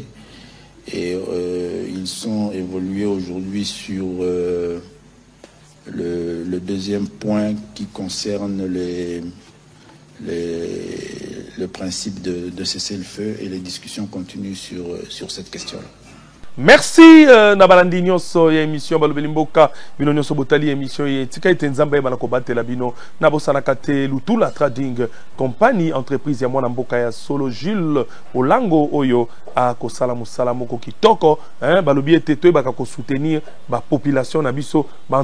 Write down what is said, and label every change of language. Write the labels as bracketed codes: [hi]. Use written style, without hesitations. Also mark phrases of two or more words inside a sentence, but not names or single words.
[fr] Et ils sont évolués aujourd'hui sur le deuxième point qui concerne le principe de cesser le feu et les discussions continuent sur cette question-là. [ln] Merci nabalandi nyonso ya émission balobeli mboka bino nyonso botali émission ye tika ete nzamba yeba na kobatela bino na bosanaka te Lutula Trading [fr] compagnie entreprise [ln] ya mwana mboka ya solo Jules Olango oyo a kosala musala moko kitoko balobi ete toyebaka ko soutenir ba population na biso ba